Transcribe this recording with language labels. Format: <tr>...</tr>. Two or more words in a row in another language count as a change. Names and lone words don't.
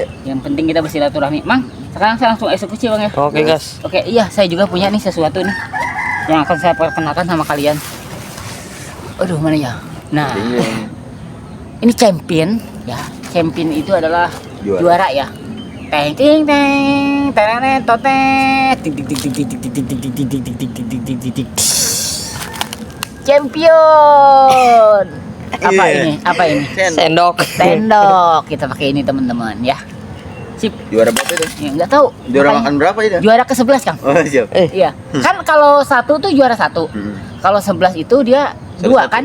<id>Yang penting kita bersilaturahmi. Mang, sekarang saya langsung eksekusi Bang ya. Oke, guys. Oke, iya saya juga punya nih sesuatu nih yang akan saya perkenalkan sama kalian. Aduh mana ya? Nah, Iya. ini champion ya. Champion itu adalah juara ya. Teng ting teng tereret totet tik tik tik tik tik tik tik tik tik tik tik tik tik tik tik tik tik. Champion. Apa Iya. ini? Apa ini? Sendok. Sendok. Kita pakai ini teman-teman ya. Sip. Juara berapa itu? Ya, nggak tahu. Juara Makanya- makan berapa itu? Juara ke-11 Kang. Oh, siap. Iya. Kan kalau 1 tuh juara 1. Kalau 11 itu dia 2 kan?</id>